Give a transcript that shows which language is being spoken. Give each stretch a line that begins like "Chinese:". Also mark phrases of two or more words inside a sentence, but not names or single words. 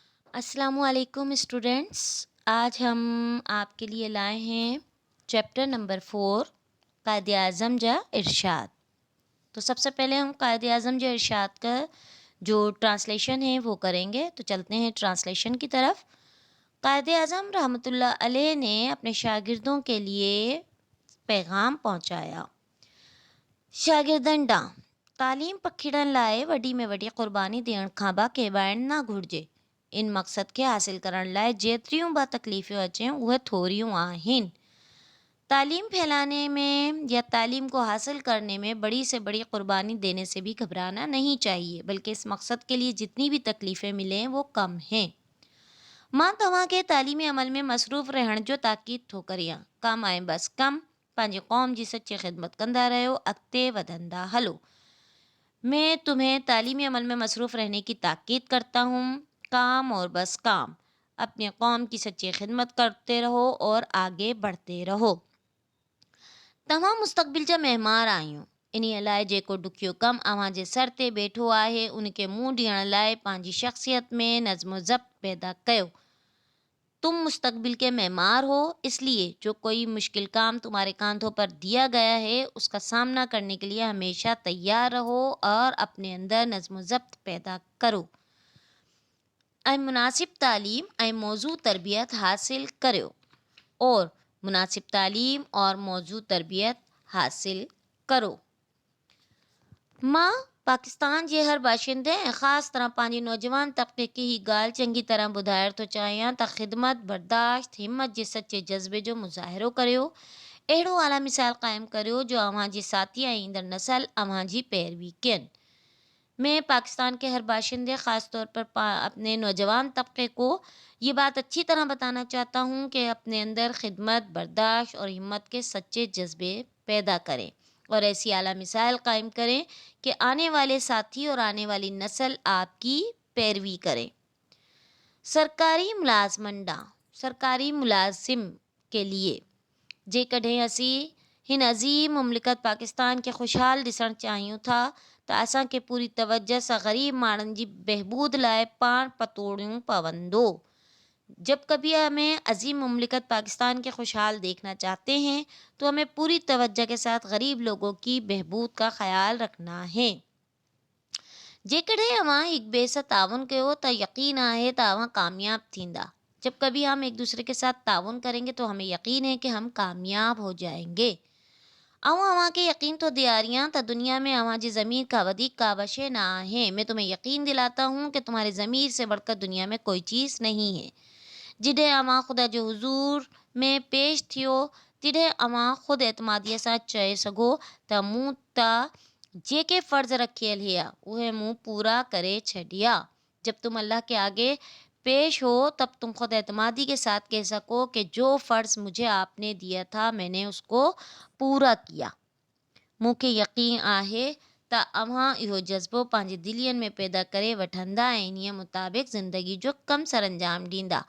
Urdu: السلام علیکم اسٹوڈنٹس۔ آج ہم آپ کے لیے لائے ہیں چیپٹر نمبر 4 قائدِ اعظم جا ارشاد. تو سب سے پہلے ہم قائدِ اعظم جا ارشاد کا جو ٹرانسلیشن ہے وہ کریں گے. تو چلتے ہیں ٹرانسلیشن کی طرف۔ قائدِ اعظم رحمۃ اللہ علیہ نے اپنے شاگردوں کے لیے پیغام پہنچایا.
Sindhi: शागिर्दन डां तालीम पखिड़न लाइ वॾी में वॾी क़ुर्बानी ॾियण खां बि केॿाइण न घुरिजे। इन मक़सद खे हासिल करण लाइ जेतिरियूं बि तकलीफ़ियूं अचनि उहे थोरियूं आहिनि।
Urdu: تعلیم پھیلانے میں یا تعلیم کو حاصل کرنے میں بڑی سے بڑی قربانی دینے سے بھی گھبرانا نہیں چاہیے، بلکہ اس مقصد کے لیے جتنی بھی تکلیفیں ملیں وہ کم ہیں.
Sindhi: मां तव्हांखे तालीमी अमल में मसरूफ़ रहण जो ताक़ीद थो करियां। कम ऐं बस कम पंहिंजी क़ौम जी सच्ची ख़िदमत कंदा रहियो, अॻिते वधंदा हलो।
Urdu: میں تمہیں تعلیمی عمل میں مصروف رہنے کی تاکید کرتا ہوں. کام اور بس کام. اپنی قوم کی سچی خدمت کرتے رہو اور آگے بڑھتے رہو.
Sindhi: तव्हां मुस्तक़बिल जा महिमान आहियो। इन्हीअ लाइ जेको ॾुखियो कमु अव्हां जे सर ते वेठो आहे उनखे मुंहुं ॾियण लाइ पंहिंजी शख़्सियत में नज़्म ज़ब्त पैदा कयो।
Urdu: تم مستقبل کے مہمان ہو، اس لیے جو کوئی مشکل کام تمہارے کاندھوں پر دیا گیا ہے اس کا سامنا کرنے کے لیے ہمیشہ تیار رہو اور اپنے اندر نظم ضبط پیدا کرو
Sindhi: ऐं मुनासिब तालीम ऐं मौजू तरबियत हासिल करियो
Urdu: اور مناسب تعلیم اور موزوں تربیت حاصل کرو.
Sindhi: मां पाकिस्तान जे हर बाशिंदे ऐं ख़ासि तरह पंहिंजी नौजवान तबिके खे ही ॻाल्हि चङी तरह ॿुधाइण थो चाहियां त ख़िदमत, बर्दाश्त, हिम्मत जे सचे जज़्बे जो मुज़ाहिरो करियो। अहिड़ो आला मिसाल क़ाइमु करियो जो अव्हां जे साथी ऐं ईंदड़ नसल अव्हां जी पैरवी कनि।
Urdu: میں پاکستان کے ہر باشندے خاص طور پر اپنے نوجوان طبقے کو یہ بات اچھی طرح بتانا چاہتا ہوں کہ اپنے اندر خدمت، برداشت اور ہمت کے سچے جذبے پیدا کریں اور ایسی اعلیٰ مثال قائم کریں کہ آنے والے ساتھی اور آنے والی نسل آپ کی پیروی کریں.
Sindhi: सरकारी मुलाज़मन ॾांहुं
Urdu: سرکاری ملازم کے لیے
Sindhi: जेकॾहिं असीं हिन अज़ीम मुमलिकत पाकिस्तान खे ख़ुशहाल ॾिसणु चाहियूं था त असांखे पूरी तवजह सां ग़रीब माण्हुनि जी बहबूद लाइ पाण पतोड़ियूं पवंदो।
Urdu: جب کبھی ہمیں عظیم مملکت پاکستان کے خوشحال دیکھنا چاہتے ہیں تو ہمیں پوری توجہ کے ساتھ غریب لوگوں کی بہبود کا خیال رکھنا ہے.
Sindhi: जेकॾहिं अव्हां हिक ॿिए सां ताउन कयो त यकीन आहे त अव्हां कामयाब थींदा।
Urdu: جب کبھی ہم ایک دوسرے کے ساتھ تعاون کریں گے تو ہمیں یقین ہے کہ ہم کامیاب ہو جائیں گے.
Sindhi: अव्हां के यकीन तो दियारियां त दुनिया में अव्हां जी ज़मीर का वधीक का शइ न आहे।
Urdu: میں تمہیں یقین دلاتا ہوں کہ تمہارے ضمیر سے بڑھ کر دنیا میں کوئی چیز نہیں ہے.
Sindhi: जिॾे अव्हां ख़ुदा जो हुज़ूर में पेश थियो तिॾे अव्हां ख़ुदि एतमादीअ सां चई सघो त मूं त जेके फ़र्ज़ रखियल हुआ उहे मूं पूरा करे छॾिया।
Urdu: جب تم اللہ کے آگے پیش ہو تب تم خود اعتمادی کے ساتھ کہہ سکو کہ جو فرض مجھے آپ نے دیا تھا میں نے اس کو پورا کیا.
Sindhi: मूंखे यकीन आहे त अव्हां इहो जज़्बो पंहिंजे दिलियनि में पैदा करे वठंदा ऐं इन्हीअ मुताबिक़ ज़िंदगी जो कम सर अंजाम ॾींदा।